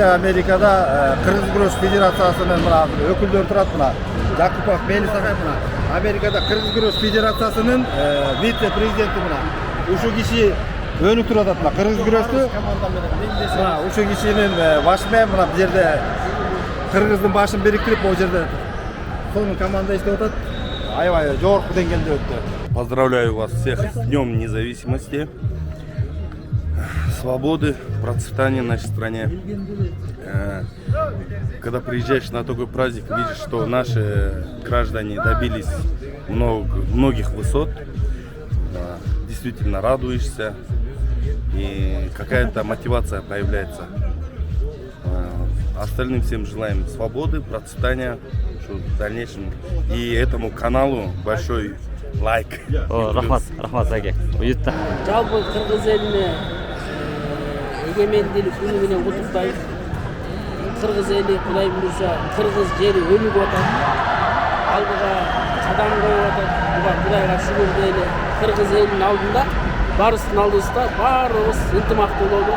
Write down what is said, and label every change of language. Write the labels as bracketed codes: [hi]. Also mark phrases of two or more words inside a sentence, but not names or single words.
[ky] Америкада кыргыз күрөш федерациясынын мына өкүлдөр турат, мына Жакупов Мелис агай, мына Америкада кыргыз күрөш федерациясынын вице-президенти мына ушу киши өнүк туруп атат. Мына кыргыз күрөштү мына ушу кишинин башы менен мына бул жерде кыргыздын башын бириктирип, бул жерде сонун команда иштеп атат. Аябай жогорку деңгээлде өттү. [ru] Поздравляю вас всех с Днем Независимости, свободы, процветания нашей стране. Когда приезжаешь на такой праздник, видишь, что наши граждане добились многих высот, действительно радуешься, и какая-то мотивация появляется. Остальным всем желаем свободы, процветания в дальнейшем. И этому каналу большой лайк. [ky] Рахмат, рахмат аге. Уютта. Жалпы кыргыз элине эгемендүүлүк күнү менен куттуктайбыз. Кыргыз эли Кудай буйрса кыргыз жери өнүгүп атат. Алдыга кадам коюп атат. Буга Кудайга шүгүр дейли. Кыргыз элинин алдында барыбыздын алдыбызда баарыбыз ынтымактуу болдук.